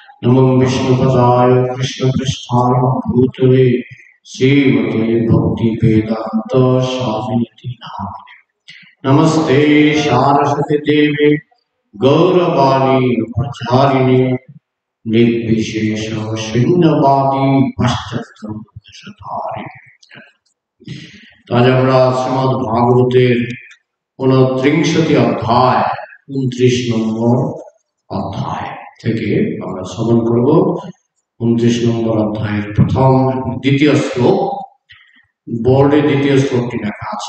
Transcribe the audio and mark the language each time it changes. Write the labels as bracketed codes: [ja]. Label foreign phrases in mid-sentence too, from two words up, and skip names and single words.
[sa] नमो विष्णुपदाय कृष्णपृष्ठाय भूतले श्रीमते भक्ति वेदांत स्वामिनिति नामिने। नमस्ते सारस्वती देवे गौरवाणी प्रचारिणे निर्विशेष शून्यवादी पश्चात्तारिणे। [bn] आज আমরা শ্রীমদ্ ভাগবতের 29টি অধ্যায় 29 নম্বর অধ্যায় থেকে আমরা শ্রবণ করব। 29 নম্বর অধ্যায়ের প্রথম দ্বিতীয় শ্লোক, বোর্ডে দ্বিতীয় শ্লোকটি লেখা আছে।